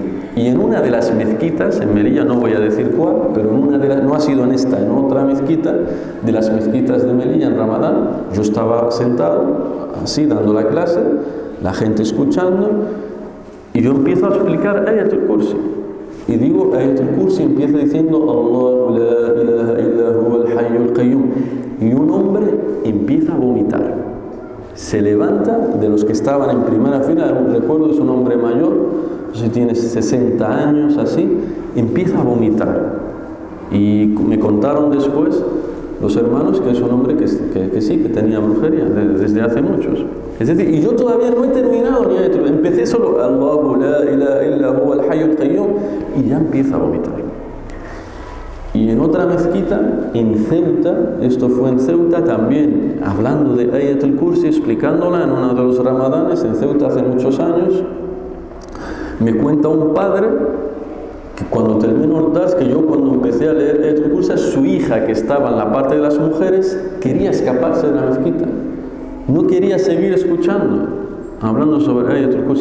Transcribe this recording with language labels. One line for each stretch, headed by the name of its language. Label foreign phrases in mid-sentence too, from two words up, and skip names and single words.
Spanish: Y en una de las mezquitas, en Melilla, no voy a decir cuál, pero no ha sido en esta, en otra mezquita, de las mezquitas de Melilla en Ramadán, yo estaba sentado, así, dando la clase, la gente escuchando, y yo empiezo a explicar Ayatul Kursi. Y digo Ayatul Kursi, empieza diciendo
Arabic: الله لا إله إلا هو الحي القيوم.
Spanish: Y un hombre empieza a vomitar. Se levanta, de los que estaban en primera fila, recuerdo, es un hombre mayor, no sé si tiene 60 años, así, empieza a vomitar. Y me contaron después los hermanos que es un hombre que sí, que tenía brujería desde hace muchos. Es decir, y yo todavía no he terminado ni empecé solo
Arabic: الله لا إله إلا هو الحي القيوم,
Spanish: y ya empieza a vomitar. Y en otra mezquita, en Ceuta, esto fue en Ceuta también, hablando de Ayat al-Kursi, explicándola en uno de los ramadanes, en Ceuta hace muchos años, me cuenta un padre que cuando terminó el DAS, que yo cuando empecé a leer Ayat al-Kursi, su hija que estaba en la parte de las mujeres, quería escaparse de la mezquita, no quería seguir escuchando, hablando sobre Ayat al-Kursi.